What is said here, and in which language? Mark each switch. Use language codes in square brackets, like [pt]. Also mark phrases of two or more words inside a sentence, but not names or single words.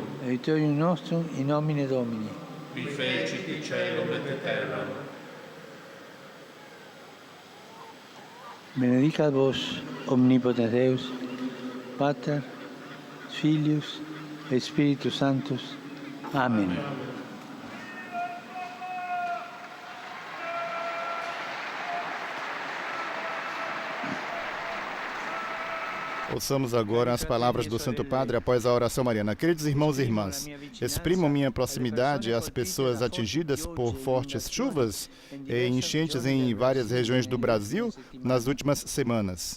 [la] Aiutorium nostrum in nomine Domini. Qui fecit caelum et terram. Benedicat vos, omnipotens Deus, Pater, Filius et Spiritus Sanctus. Amen. [pt] Ouçamos agora as palavras do Santo Padre após a oração mariana. Queridos irmãos e irmãs, exprimo minha proximidade às pessoas atingidas por fortes chuvas e enchentes em várias regiões do Brasil nas últimas semanas.